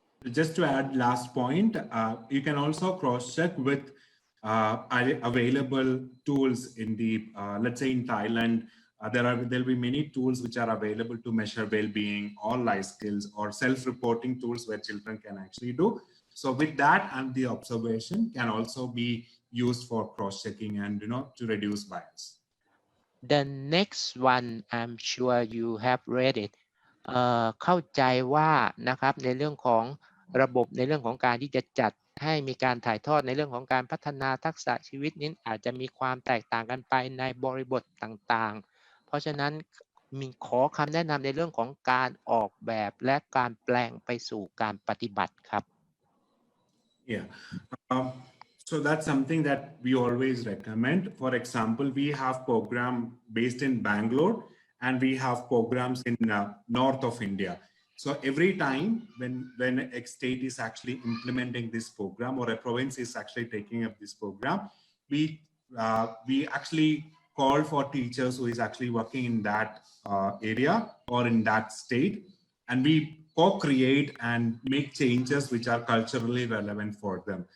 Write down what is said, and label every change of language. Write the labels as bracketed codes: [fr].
[en] Just to add last point, you can also cross-check with available tools in the, let's say in Thailand, there'll be many tools which are available to measure well-being or life skills, or self-reporting tools where children can actually do. So with that, and the observation can also be used for cross-checking and to reduce bias. The next one, I'm sure you have read it. [th] เข้าใจว่านะครับในเรื่องของระบบในเรื่องของการที่จะจัดให้มีการถ่ายทอดในเรื่องของการพัฒนาทักษะชีวิตนี้อาจจะมีความแตกต่างกันไปในบริบทต่างๆเพราะฉะนั้นมีขอคำแนะนำในเรื่องของการออกแบบและการแปลงไปสู่การปฏิบัติครับ [en] Yeah. So that's something that we always recommend. For example, we have program based in Bangalore, and we have programs in north of India. So every time when a state is actually implementing this program, or a province is actually taking up this program, we actually call for teachers who is actually working in that area or in that state, and we co-create and make changes which are culturally relevant for them.